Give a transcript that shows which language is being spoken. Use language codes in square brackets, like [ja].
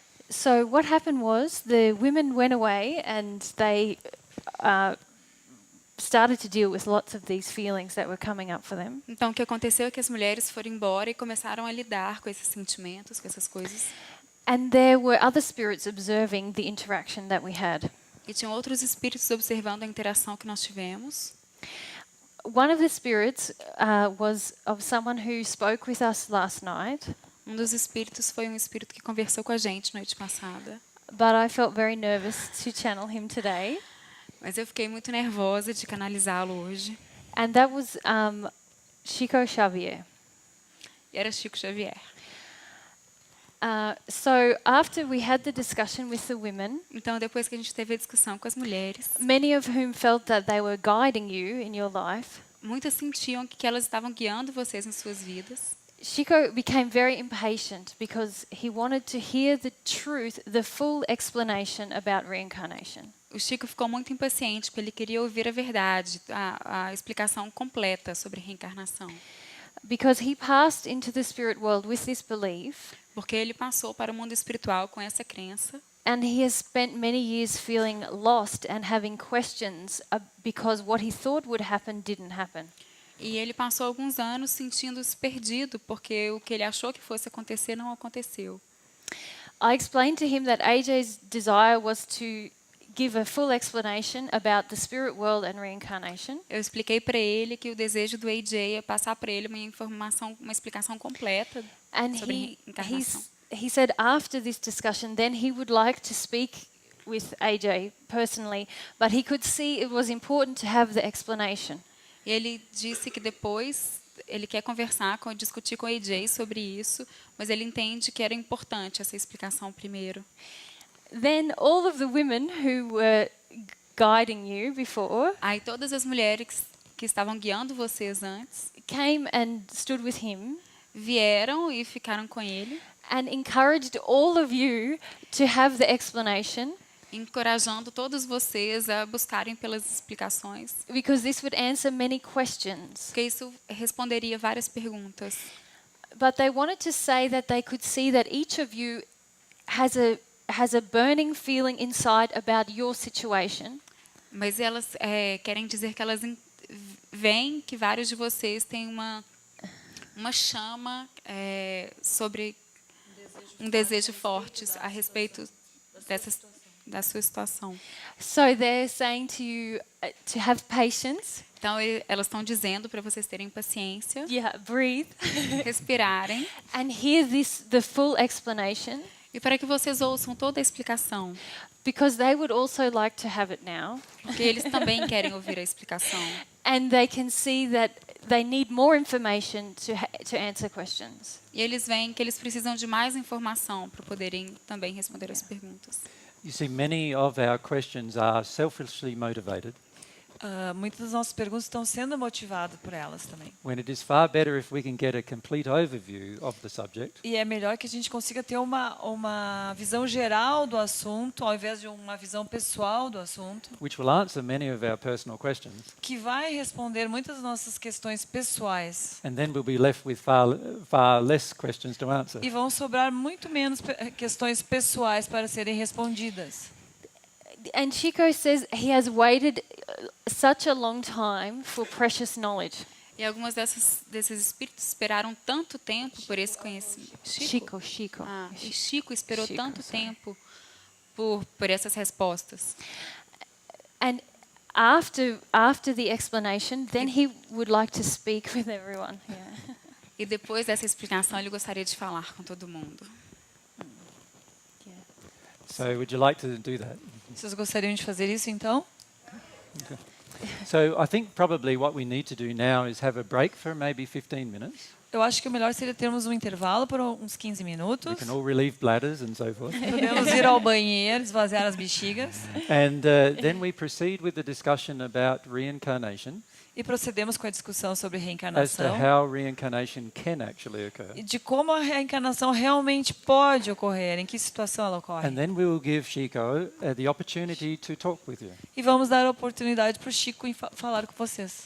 [en] So what happened was the women went away and they started to deal with lots of these feelings that were coming up for them. [pt] Então, o que aconteceu é que as mulheres foram embora e começaram a lidar com esses sentimentos, com essas coisas. [en] And there were other spirits observing the interaction that we had. [pt] E tinham outros espíritos observando a interação que nós tivemos. [en] One of the spirits was of someone who spoke with us last night, [pt] Um dos espíritos foi um espírito que conversou com a gente noite passada. [en] but I felt very nervous to channel him today. [pt] Mas eu fiquei muito nervosa de canalizá-lo hoje. [en] And that was Chico Xavier. [pt] E era Chico Xavier. [en] So after we had the discussion with the women, [pt] Então, depois que a gente teve a discussão com as mulheres, [en] many of whom felt that they were guiding you in your life, [pt] muitas sentiam que elas estavam guiando vocês em suas vidas. [en] Chico became very impatient because he wanted to hear the truth, the full explanation about reincarnation. [pt] O Chico ficou muito impaciente, porque ele queria ouvir a verdade, a explicação completa sobre reencarnação. [en] Because he passed into the spirit world with this belief, [pt] Porque ele passou para o mundo espiritual com essa crença. [en] and he has spent many years feeling lost and having questions because what he thought would happen didn't happen. [pt] E ele passou alguns anos sentindo-se perdido, porque o que ele achou que fosse acontecer não aconteceu. [en] I explained to him that AJ's desire was to give a full explanation about the spirit world and reincarnation. [pt] Eu expliquei para ele que o desejo do AJ é passar para ele uma explicação completa [en] And [pt] sobre reencarnação. [en] he said after this discussion, then he would like to speak with AJ personally, but he could see it was important to have the explanation. [pt] E ele disse que depois ele quer discutir com o AJ sobre isso, mas ele entende que era importante essa explicação primeiro. [en] Then all of the women who were guiding you before [pt] Aí todas as mulheres que estavam guiando vocês antes [en] came and stood with him [pt] vieram e ficaram com ele, [en] and encouraged all of you to have the explanation, [pt] encorajando todos vocês a buscarem pelas explicações, [en] because this would answer many questions. [pt] porque isso responderia várias perguntas. [en] But they wanted to say that they could see that each of you has a burning feeling inside about your situation, [pt] Mas elas querem dizer que elas veem que vários de vocês têm uma chama sobre um desejo forte a respeito da sua situação. [en] So they're saying to you to have patience. [pt] Então, elas estão dizendo para vocês terem paciência, [en] Yeah, breathe. [pt] respirarem, [en] And hear the full explanation. [pt] e para que vocês ouçam toda a explicação, [en] Because they would also like to have it now. [pt] porque eles também querem ouvir a explicação. [en] And they can see that they need more information to answer questions. [pt] E eles veem que eles precisam de mais informação para poderem também responder as perguntas. [en] You see, many of our questions are selfishly motivated, [pt] Muitas das nossas perguntas estão sendo motivadas por elas também. [en] when it is far better if we can get a complete overview of the subject, [pt] E é melhor que a gente consiga ter uma visão geral do assunto, ao invés de uma visão pessoal do assunto, [en] which will answer many of our personal questions, [pt] que vai responder muitas das nossas questões pessoais. [en] and then we'll be left with far less questions to answer. [pt] E vão sobrar muito menos questões pessoais para serem respondidas. [en] And Chico says he has waited such a long time for precious knowledge. [pt] E algumas desses espíritos esperaram tanto tempo por esse conhecimento. [en] Chico. [pt] E Chico esperou [en] Chico, [pt] tanto [en] sorry. [pt] tempo por essas respostas. [en] And after the explanation, then he would like to speak with everyone. Yeah. [pt] E depois dessa explicação, ele gostaria de falar com todo mundo. [en] So would you like to do that? [pt] Vocês gostariam de fazer isso, então? [en] So I think probably what we need to do now is have a break for maybe 15 minutes. [pt] Eu acho que o melhor seria termos um intervalo por uns 15 [en] We [pt] minutos. [en] can all relieve bladders and so forth. [pt] Podemos ir ao banheiro, esvaziar as bexigas. [en] And then we proceed with the discussion about reincarnation [pt] E procedemos com a discussão sobre [en] as to [pt] reencarnação. [en] how reincarnation can actually occur. [pt] E de como a reencarnação realmente pode ocorrer, em que situação ela ocorre. [en] And then we will give Chico the opportunity to talk with you [pt] E vamos dar a oportunidade para o Chico falar com vocês,